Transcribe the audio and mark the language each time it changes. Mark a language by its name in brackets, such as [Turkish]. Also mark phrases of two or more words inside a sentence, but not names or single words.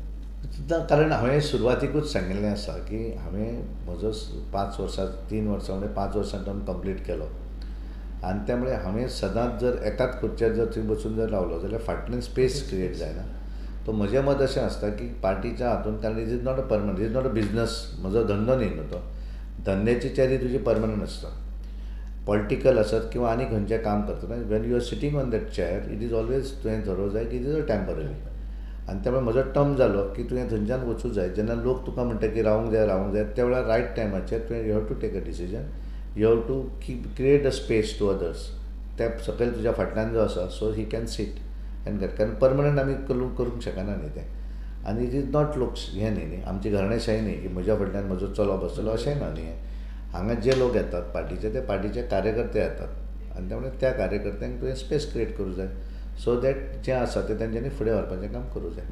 [Konkani] सुद्दां कारण हांवें सुरवातीकूच सांगिल्लें आसा की हांवें म्हजो 5 वर्सां 3 वर्सां म्हणजे 5 वर्सां [English] term complete [Konkani] केलो आनी त्यामुळे हांवें सदांच जर एकाच खुर्चेर जर थंय बसून जर रावलो जाल्यार फाटल्यान [English] space create [Konkani] जायना. तो म्हजें मत अशें आसता की पार्टीच्या हातूंत, कारण [English] it is not a permanent, it is not a business. [Konkani] म्हजो धंदो न्ही न्हू तो. धंद्याची चॅरी तुजी परमनंट आसता. पॉलिटिकल आसत किंवा आनी खंयचें काम करतना [English] when you are sitting on that chair it is always [Konkani] तुवें धरूंक जाय की [English] it is a temporary. [Konkani] आनी त्यामुळे म्हजो टर्म जालो की तुवें थंयच्यान वचूं जाय. जेन्ना लोक तुका म्हणटा की रावूंक जाय त्या वेळार रायट टायमाचेर तुवें [English] you have to take a decision. you have to create a space to others. [Konkani] ते सकयल तुज्या फाटल्यान जो आसा [English] so he can sit and get, [Konkani] कारण परमनंट आमी करूंक शकना न्ही तें. आनी [English] it is not looks [Konkani] हें न्ही आमची घराणेशाही न्ही की म्हज्या फाटल्यान म्हजो चलो बसतलो अशेंय ना न्ही. हांगा जे लोक येतात पार्टीचे ते पार्टीचे कार्यकर्ते येतात आनी त्यामुळे त्या कार्यकर्त्यांक तुवें [English] space create [Konkani] करूं जाय [English] so that [Konkani] जें आसा तें तेंच्यांनी फुडें व्हरपाचें काम करूं जाय.